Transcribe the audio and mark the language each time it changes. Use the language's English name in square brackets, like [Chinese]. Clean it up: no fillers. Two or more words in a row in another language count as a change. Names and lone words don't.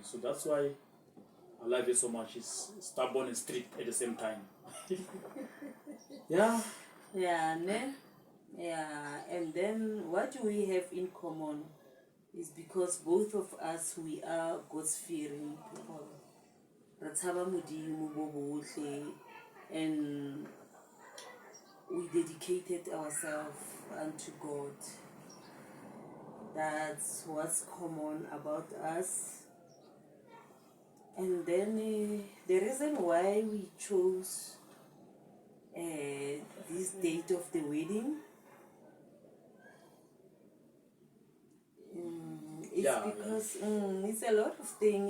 [English] So that's why I love her so much. She's stubborn and strict at the same time. Yeah. Yeah, ne? Yeah, and then what we have in common is because both of us, we are God-fearing people. [Southern Sotho] Ratshaba Modimo bo bohle, [English] and we dedicated ourselves unto God. That's what's common about us. And then the reason why we chose this date of the wedding, it's because it's a lot of things.